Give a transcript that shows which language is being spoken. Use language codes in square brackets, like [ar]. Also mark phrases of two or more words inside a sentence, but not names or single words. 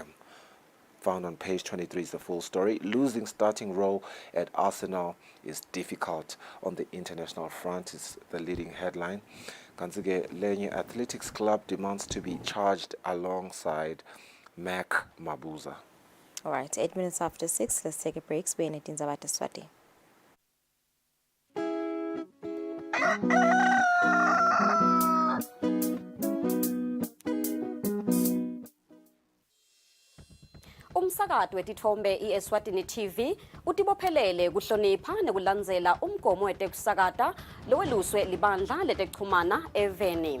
[en] Found on page 23 is the full story. Losing starting role at Arsenal is difficult on the international front is the leading headline. Kanzige Lenye Athletics Club demands to be charged alongside Mac Mabuza. All right, 8 minutes after 6, let's take a break. We're in Tinzabata Swati. [ss] Umsakazo wetithombe iEswatini TV utibophelele kuhlonipha nekulandzela umgomo wetekusakata loweluswe libandla letekuchumana eveni.